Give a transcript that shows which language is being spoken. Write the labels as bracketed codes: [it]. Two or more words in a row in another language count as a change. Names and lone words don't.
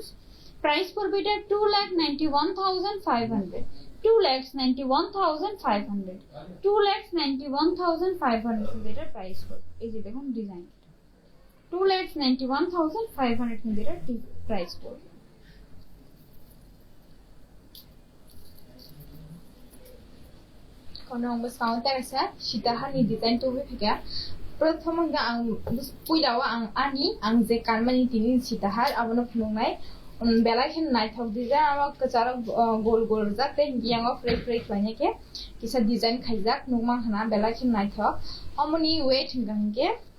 [bn] প্রাইস পড়বে এটা 2,91,500, 2,91,500, 2,91,500 এটার প্রাইস পড়বে। এই যে দেখুন ডিজাইন, 2,91,500 কিন্তু এটার প্রাইস পড়বে। [trp] kono ang basaw ta sa sitahan ni design to bhiga prothom ang puilawa ang ani ang je karmani tini sitahar abono phunungai belai khen naithok design amo kachara gol gol jak te yango free free khlaine ke kisa design khaijak nukmang hana belai khen naithok amoni weight hingangke